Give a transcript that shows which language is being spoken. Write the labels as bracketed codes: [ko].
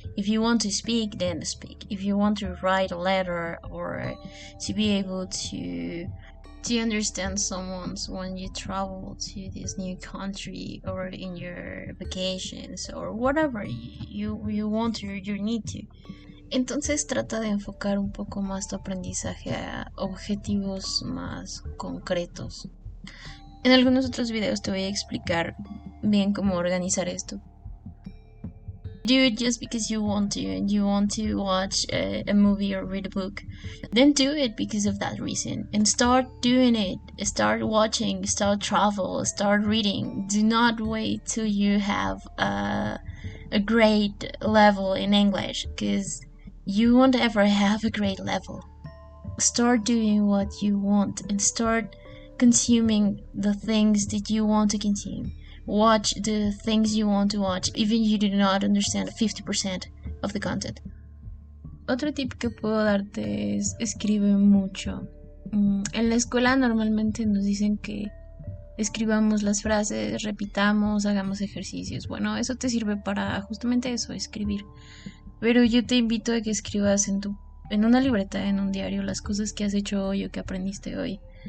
[en] If you want to speak, then speak. If you want to write a letter or to be able to understand someone when you travel to this new country or in your vacations or whatever you want or you need to. [es] Entonces trata de enfocar un poco más tu aprendizaje a objetivos más concretos. En algunos otros videos te voy a explicar bien cómo organizar esto. [en] Do it just because you want to and you want to watch a movie or read a book, then do it because of that reason and start doing it. Start watching, start travel, start reading. Do not wait till you have a great level in English because you won't ever have a great level. Start doing what you want and start consuming the things that you want to consume. Watch the things you want to watch, even if you do not understand 50% of the content. [es] Otro tip que puedo darte es escribe mucho. En la escuela normalmente nos dicen que escribamos las frases, repitamos, hagamos ejercicios. Bueno, eso te sirve para justamente eso, escribir. Pero yo te invito a que escribas en una libreta, en un diario, las cosas que has hecho hoy o que aprendiste hoy.